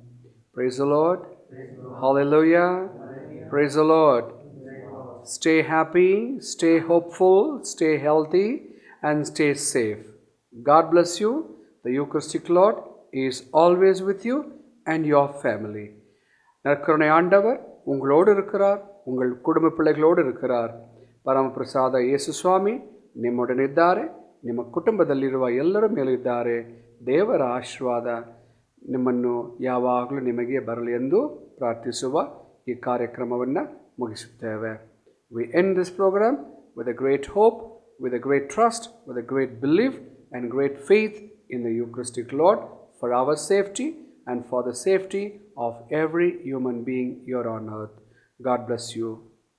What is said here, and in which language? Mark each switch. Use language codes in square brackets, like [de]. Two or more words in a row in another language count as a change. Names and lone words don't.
[en] Praise the Lord. Hallelujah. Praise the Lord. Stay happy, stay hopeful, stay healthy, and stay safe. God bless you. The Eucharistic Lord is always with you and your family. [ta] நற்கருணை ஆண்டவர் உங்களோடு இருக்கிறார், உங்கள் ಕುಟುಂಬ பிள்ளைகளோடு இருக்கிறಾರ್. [kn] ಪರಮಪ್ರಸಾದ ಯೇಸು ಸ್ವಾಮಿ ನಿಮ್ಮೊಡನಿದ್ದಾರೆ, ನಿಮ್ಮ ಕುಟುಂಬದಲ್ಲಿರುವ ಎಲ್ಲರ ಮೇಲೂ ಇದ್ದಾರೆ. ದೇವರ ಆಶೀರ್ವಾದ ನಿಮ್ಮನ್ನು ಯಾವಾಗಲೂ ನಿಮಗೆ ಬರಲಿ ಎಂದು ಪ್ರಾರ್ಥಿಸುವ ಈ ಕಾರ್ಯಕ್ರಮವನ್ನು ಮುಗಿಸುತ್ತೇವೆ. [en] We end this program with a great hope, with a great trust, with a great belief and great faith in the Eucharistic Lord for our safety and for the safety of every human being here on earth. God bless you.